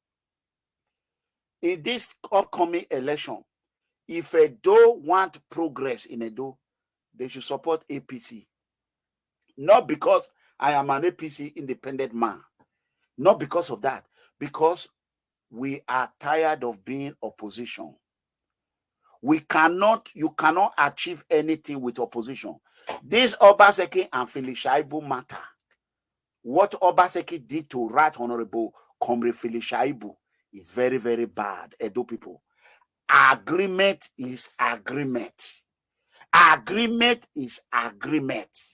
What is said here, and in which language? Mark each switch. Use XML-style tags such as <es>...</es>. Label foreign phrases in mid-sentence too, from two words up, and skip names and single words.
<en>In this upcoming election, if Edo want progress in Edo, they should support APC. Not because I am an APC independent man. Not because of that. Because we are tired of being opposition. You cannot achieve anything with opposition. This Obaseki and Philip Shaibu matter. What Obaseki did to Right Honorable Comrade Philip Shaibu is very, very bad. Edo people. Agreement is agreement. Agreement is agreement.</en>